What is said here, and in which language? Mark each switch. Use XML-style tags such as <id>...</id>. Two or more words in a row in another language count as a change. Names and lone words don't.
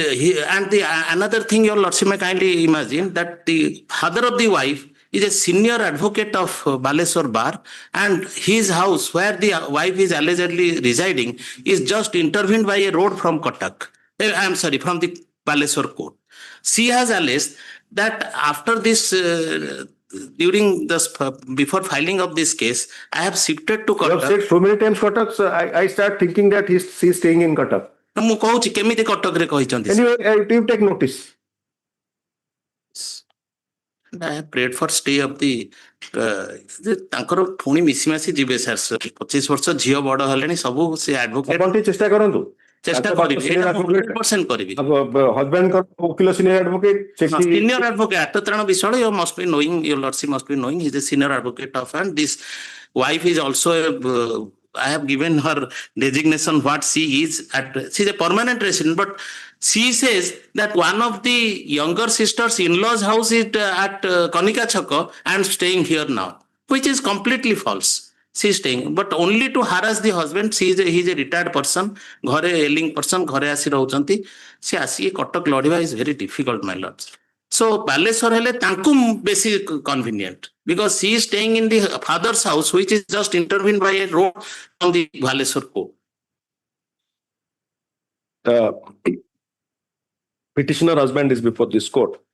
<en>And the another thing, your lordship may kindly imagine that the father of the wife is a senior advocate of Baleswar Bar, and his house where the wife is allegedly residing is just intervened by a road from Cuttack. I am sorry, from the Baleswar court. She has alleged that after this, during this, before filing of this case, I have shifted to You have Cuttack. said so many times Cuttack, so I start thinking that she's staying in Cuttack.</en> <or>ମୁଁ କହୁଛି କେମିତି କଟକରେ କହିଛନ୍ତି</or> <en>Anyway, you take notice. I have prayed for stay of the</en> <or>ତାଙ୍କର ପୁଣି ମିଶିମାସି ଯିବେ ସାର୍ 25 ବର୍ଷ ଝିଅ ବଡ ହେଲେଣି ସବୁ ସେ ଆଡଭୋକେଟ ଆପଣ ଟିକେ ଚେଷ୍ଟା କରନ୍ତୁ। ଚେଷ୍ଟା କରିବି ଏଇଟା 100% କରିବି ହଜବେଣ୍ଡଙ୍କ ଓକିଲ</or> <en>senior advocate senior advocate Atatran Biswal, you must be knowing, your lordship must be knowing, he is a senior advocate of, and this wife is also I have given her designation what she is she is a permanent resident, but she says that one of the younger sisters in-laws house is at Kanika Chakka and staying here now, which is completely false. She is staying, but only to harass the husband. He is a retired person, ghare ailing person,</en> <or>ଘରେ ଆସି ରହୁଛନ୍ତି. Se asi Cuttack ladiba</or> <en>is very difficult, my lords. So</en> <or>Baleswar hele tanku basi</or> <en>convenient because she is staying in the father's house, which is just intervened by a road from the Baleswar court. The petitioner husband is before this court.</en>